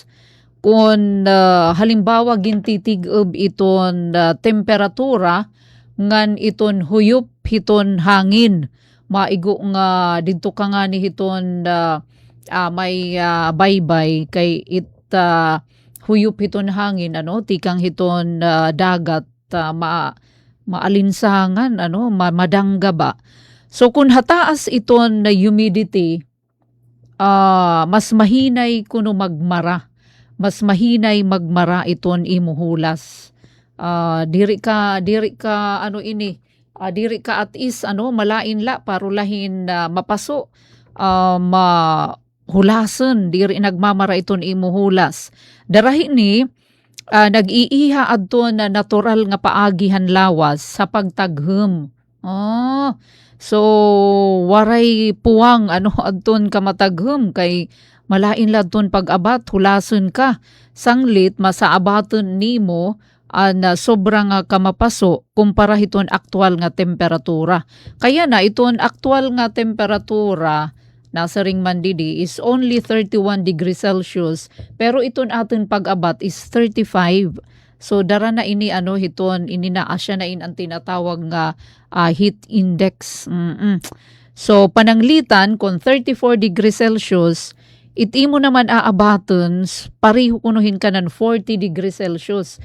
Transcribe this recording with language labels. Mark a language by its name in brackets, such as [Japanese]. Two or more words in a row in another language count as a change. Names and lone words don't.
[Waray] Kung halimbawa gintitig-ob iton temperatura ngan iton huyop hiton hangin maigo nga didto ka nga ni hiton may baybay kay huyop hiton hangin tikang hiton dagat maalinsangan madangga ba. So kung hataas iton na humidity mas mahinay kuno magmara. Mas mahinay magmara iton imuhulas. Diri ka diri ka at is malain la parulahin mapaso mahulason diri nagmamara iton imuhulas. Darahi ni nag-iiha adton na natural nga paagihan lawas sa pagtaghem. So waray puwang adton ka mataghem kay malain ladton pag-abat, hulason ka. Sanglit, masaabaton nimo sobrang kamapaso kumpara hiton aktual nga temperatura. Kaya na iton aktual nga temperatura nasa ring mandidi [English] is only 31 degrees Celsius [Waray] pero iton aton pag-abat is 35. So dara na ini hiton ini na asya na ang tinatawag nga [English] heat index. [Waray] So pananglitan kung 34 degrees Celsius itimo naman aabaton, pariho kunuhin ka ng 40 degrees Celsius.